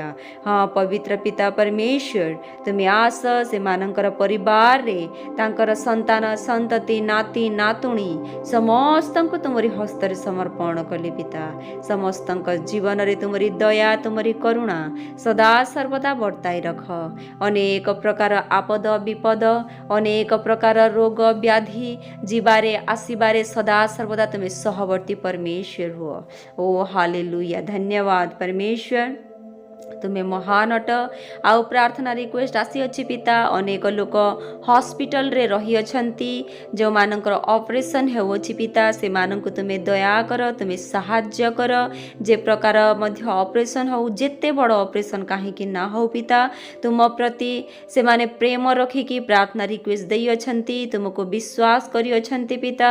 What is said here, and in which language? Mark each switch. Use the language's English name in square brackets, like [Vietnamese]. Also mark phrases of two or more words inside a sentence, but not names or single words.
[Odia] ହଁ ପବିତ୍ର ପିତା ପରମେଶ୍ୱର, ତୁମେ ଆସ ସେମାନଙ୍କର ପରିବାରରେ ତାଙ୍କର ସନ୍ତାନ ସନ୍ତତି ନାତି ନାତୁଣୀ ସମସ୍ତଙ୍କୁ ତୁମରି ହସ୍ତରେ ସମର୍ପଣ କଲେ ପିତା। ସମସ୍ତଙ୍କ ଜୀବନରେ ତୁମରି ଦୟା ତୁମରି କରୁଣା ସଦା ସର୍ବଦା ବର୍ତ୍ତାଇ ରଖ। ଅନେକ ପ୍ରକାର ଆପଦ ବିପଦ, ଅନେକ ପ୍ରକାର ରୋଗ ବ୍ୟାଧି ଯିବାରେ ଆସିବାରେ ସଦା ସର୍ବଦା ତୁମେ ସହବର୍ତ୍ତୀ ପରମେଶ୍ୱର ହୁଅ। ଓ ହାଲେଲୁୟା। ଧନ୍ୟବାଦ ପରମେଶ୍ୱର, ତୁମେ ମହାନ ଅଟ। ଆଉ ପ୍ରାର୍ଥନା ରିକ୍ୱେଷ୍ଟ ଆସିଅଛି ପିତା। ଅନେକ ଲୋକ ହସ୍ପିଟାଲରେ ରହିଅଛନ୍ତି, ଯେଉଁମାନଙ୍କର ଅପରେସନ୍ ହେଉଅଛି ପିତା, ସେମାନଙ୍କୁ ତୁମେ ଦୟା କର, ତୁମେ ସାହାଯ୍ୟ କର। ଯେ ପ୍ରକାର ମଧ୍ୟ ଅପରେସନ୍ ହେଉ, ଯେତେ ବଡ଼ ଅପରେସନ୍ କାହିଁକି ନା ହେଉ ପିତା, ତୁମ ପ୍ରତି ସେମାନେ ପ୍ରେମ ରଖିକି ପ୍ରାର୍ଥନା ରିକ୍ୱେଷ୍ଟ ଦେଇଅଛନ୍ତି, ତୁମକୁ ବିଶ୍ୱାସ କରିଅଛନ୍ତି ପିତା।